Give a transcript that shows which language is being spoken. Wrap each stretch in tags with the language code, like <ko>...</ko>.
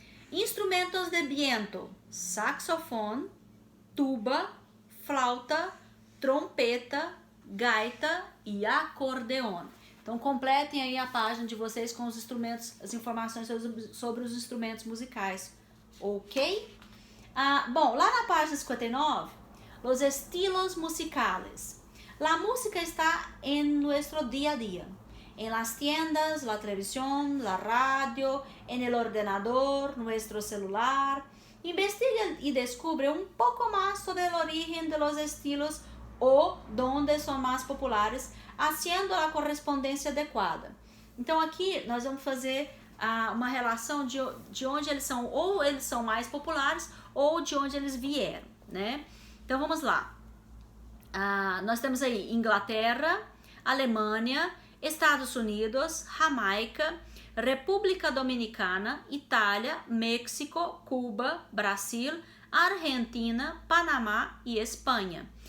<es>Instrumentos de viento: saxofone, tuba, flauta, trompeta, gaita e acordeon.</es> <pt>Então completem aí a página de vocês com os instrumentos, as informações sobre os instrumentos musicais, ok? Bom, lá na página 59,</pt> <es>los estilos musicales. La música está en nuestro día a día, en las tiendas, la televisión, la radio, en el ordenador, nuestro celular. Investiga y descubre un poco más sobre el origen de los estilos o donde son más populares, haciendo</es> <pt>a correspondência adequada. Então aqui nós vamos fazer uma relação de onde eles são, ou eles são mais populares, ou de onde eles vieram, né? Então vamos lá. Nós temos aí Inglaterra, Alemanha, Estados Unidos, Jamaica, República Dominicana, Itália, México, Cuba, Brasil, Argentina, Panamá e Espanha.</pt>